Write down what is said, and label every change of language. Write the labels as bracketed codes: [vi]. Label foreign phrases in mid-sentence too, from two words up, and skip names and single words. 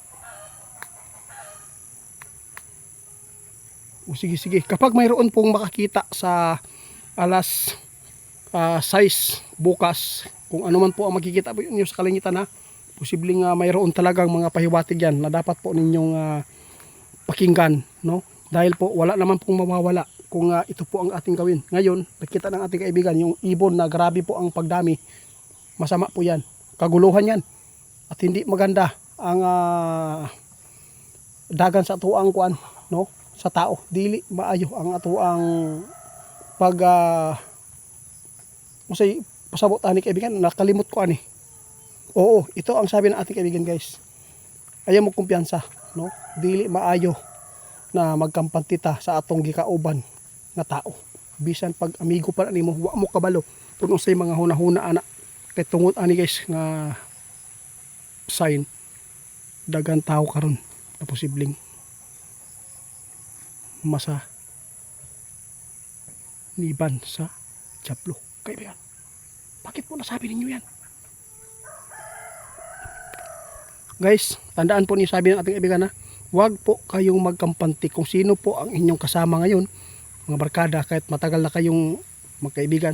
[tl] O sige, kapag mayroon pong makakita sa alas 6 bukas, kung ano man po ang makikita po ninyo sa kalangitan, posibleng mayroon talagang mga pahiwatig yan na dapat po ninyong pakinggan, no? Dahil po wala naman pong mawawala kung ito po ang ating gawin. Ngayon, nakita ng ating kaibigan yung ibon na grabe po ang pagdami. Masama po yan. Kaguluhan yan. At hindi maganda ang dagan sa atuang kuan, no? Sa tao. [ceb] Dili maayo ang atuang pag pasabot ani kaibigan, nakalimot ko ani. [tl] Oo, ito ang sabi ng ating kaibigan, guys. [ceb] Ayaw mo kumpiyansa, no? Dili maayo na magkampantita sa atong gikauban nga tao. Bisan pag amigo pa nimo, wa mo kabalo kung unsay mga hunahuna ana. Kay tungod ani, guys, nga sign dagan tao karon na posibleng masa niban sa Diablo. [tl] Kaibigan, bakit po nasabi ninyo yan? Guys, tandaan po niyo sabi ng ating kaibigan, huwag po kayong magkampante kung sino po ang inyong kasama ngayon, mga barkada, kahit matagal na kayong magkaibigan.